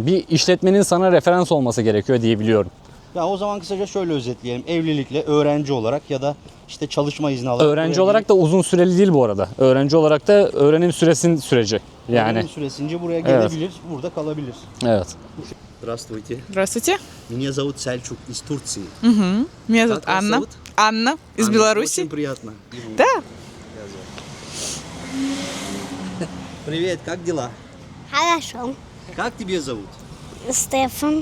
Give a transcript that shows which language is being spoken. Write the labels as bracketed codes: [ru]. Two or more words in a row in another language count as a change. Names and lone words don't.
[tr] Bir işletmenin sana referans olması gerekiyor diye biliyorum. Ya o zaman kısaca şöyle özetleyelim. Evlilikle öğrenci olarak ya da işte çalışma izni alarak. Öğrenci buraya olarak da uzun süreli değil bu arada. Öğrenci olarak da öğrenim süreci. gelip Yani öğrenim süresince buraya Evet. gelebilir, burada kalabilir. evet. [ru] Здравствуйте. Здравствуйте. Меня зовут Selçuk из Турции. Меня зовут Как вас Анна. зовут? Анна из Анна, Беларуси. Очень приятно. Да. Привет, как дела? Хорошо. Как тебя зовут? Стефан.